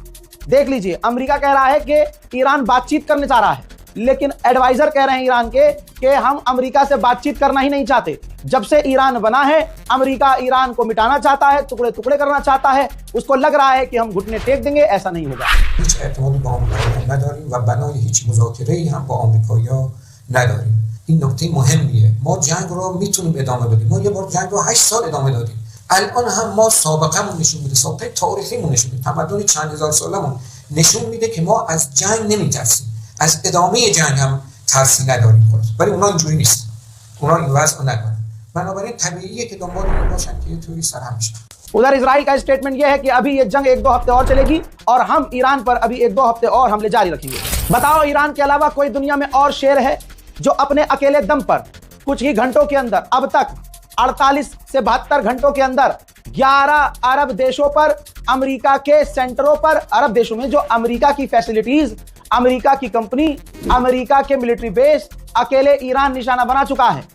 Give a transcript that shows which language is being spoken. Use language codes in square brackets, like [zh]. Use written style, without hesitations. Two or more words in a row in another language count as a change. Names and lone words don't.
[hi] देख लीजिए, अमेरिका कह रहा है कि ईरान बातचीत करने चाह रहा है, लेकिन एडवाइजर कह रहे हैं ईरान के कि हम अमेरिका से बातचीत करना ही नहीं चाहते। जब से ईरान बना है, अमेरिका ईरान को मिटाना चाहता है, टुकड़े टुकड़े करना चाहता है। उसको लग रहा है कि हम घुटने टेक देंगे, ऐसा नहीं होगा। [fa] این نکته مهمیه. ما جنگ رو میتونیم ادامه بدیم. ما یه بار جنگ رو 8 سال ادامه دادیم. الان هم ما سابقه‌مون نشون میده، سابقه تاریخیمون نشون میده، تمدن چند هزار سالمون نشون میده که ما از جنگ نمیترسیم. از ادامه جنگ هم ترسی نداریم خلاص. ولی اونا اینجوری نیست. اونا این وضع رو ندارن. بنابراین طبیعیه که دنبال این باشن که یه طوری سرهم بشن. [hi] उधर इजराइल का स्टेटमेंट यह है कि अभी ये जंग 1-2 हफ्ते और चलेगी और हम ईरान पर अभी 1-2 हफ्ते और हमले जारी रखेंगे। बताओ, ईरान के अलावा कोई दुनिया में और शेर है जो अपने अकेले दम पर कुछ ही घंटों के अंदर, अब तक 48 से 72 घंटों के अंदर 11 अरब देशों पर, अमेरिका के सेंटरों पर, अरब देशों में जो अमेरिका की फैसिलिटीज, अमेरिका की कंपनी, अमेरिका के मिलिट्री बेस, अकेले ईरान निशाना बना चुका है।